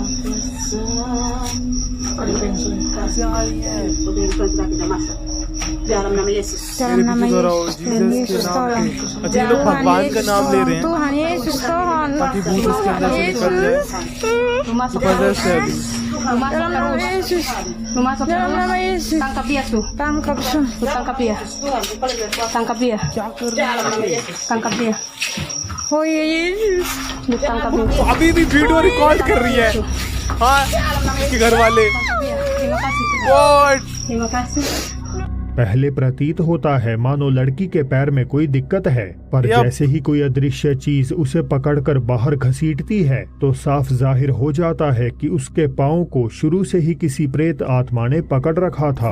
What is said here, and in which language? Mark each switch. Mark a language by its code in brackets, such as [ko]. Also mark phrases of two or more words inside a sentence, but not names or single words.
[id] Dalam nama Yesus, dan Yesus tolong. [hi] अच्छा लोग भगवान का नाम ले रहे हैं [id] Tuhan Yesus tolong. [hi] ताकि भूत उसके अंदर से निकल जाए। पोजेस्ड है अभी। [id] Dalam nama Yesus, dalam nama Yesus. Tangkap dia tuh. Tangkap tuh. Tangkap dia. Tangkap dia. Tangkap dia. Oh ya Yesus. Tangkap dia. [hi] अभी भी [en] video record [hi] कर रही है। हाँ इसके घर वाले। [id] Terima kasih. [hi] पहले प्रतीत होता है मानो लड़की के पैर में कोई दिक्कत है, पर जैसे ही कोई अदृश्य चीज उसे पकड़कर बाहर घसीटती है तो साफ जाहिर हो जाता है कि उसके पाँव को शुरू से ही किसी प्रेत आत्मा ने पकड़ रखा था।